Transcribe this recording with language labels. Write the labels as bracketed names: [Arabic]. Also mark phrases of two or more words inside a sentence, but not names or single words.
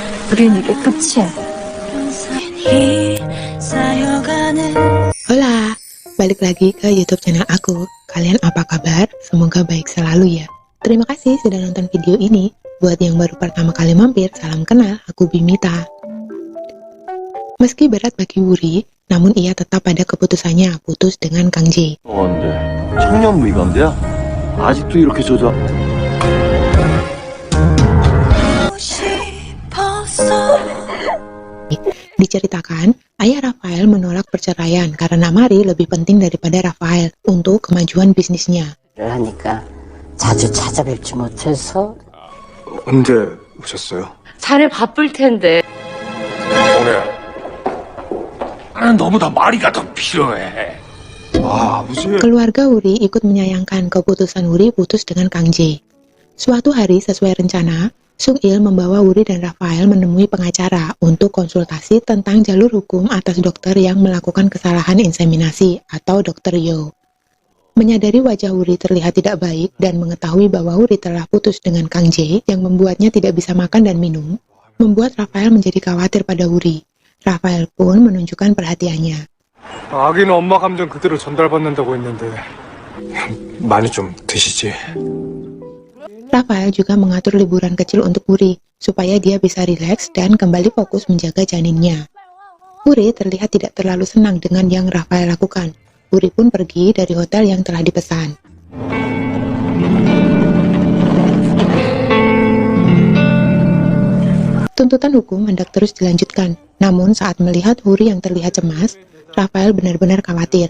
[Korean] 우린 이게 끝이야. [Indonesian] Hola, balik lagi ke YouTube channel aku. Kalian apa kabar? Semoga baik selalu ya. Terima kasih sudah nonton video ini. Buat yang baru pertama kali mampir, salam kenal, aku Bimita. Meski berat bagi Wuri, namun ia tetap pada keputusannya putus dengan Kang Jae. [Korean] 청년부 이건데요. 아직도 이렇게 조져. [Indonesian] Diceritakan, ayah Rafael menolak perceraian karena Mari lebih penting daripada Rafael untuk kemajuan bisnisnya. [Korean] 하니까 자주 찾아뵙지 못해서. 언제 오셨어요? 자네 바쁠 텐데. 오늘. 나는 너보다 마리가 더 필요해. 아버지. [Indonesian] Keluarga Wuri ikut menyayangkan keputusan Wuri putus dengan Kang Jae. Suatu hari sesuai rencana, Sung Il membawa Wuri dan Rafael menemui pengacara untuk konsultasi tentang jalur hukum atas dokter yang melakukan kesalahan inseminasi atau Dr. Yo. Menyadari wajah Wuri terlihat tidak baik dan mengetahui bahwa Wuri telah putus dengan Kang Jae yang membuatnya tidak bisa makan dan minum, membuat Rafael menjadi khawatir pada Wuri. Rafael pun menunjukkan perhatiannya. [Korean] 아기는 엄마 감정 그대로 전달받는다고 했는데 많이 좀 드시지. [Indonesian] Rafael juga mengatur liburan kecil untuk Wuri, supaya dia bisa rileks dan kembali fokus menjaga janinnya. Wuri terlihat tidak terlalu senang dengan yang Rafael lakukan. Wuri pun pergi dari hotel yang telah dipesan. Tuntutan hukum hendak terus dilanjutkan, namun saat melihat Wuri yang terlihat cemas, Rafael benar-benar khawatir.